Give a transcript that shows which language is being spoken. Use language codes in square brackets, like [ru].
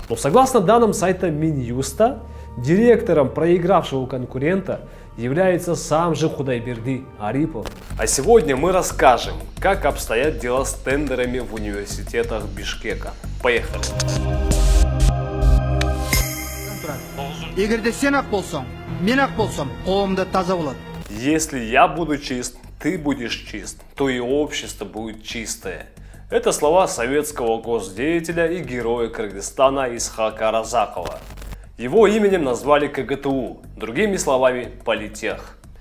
[ru] Но согласно данным сайта Минюста, директором проигравшего конкурента является сам же Худайберди Арипов. А сегодня мы расскажем, как обстоят дела с тендерами в университетах Бишкека. Поехали! [ky] Эгерде сен ақ болсаң, мен ақ болсам, қоғамда таза болады. [ru] Если я буду чист, ты будешь чист, то и общество будет чистое. Это слова советского госдеятеля и героя Кыргызстана Исхака Разакова. Его именем назвали КГТУ, другими словами Политех.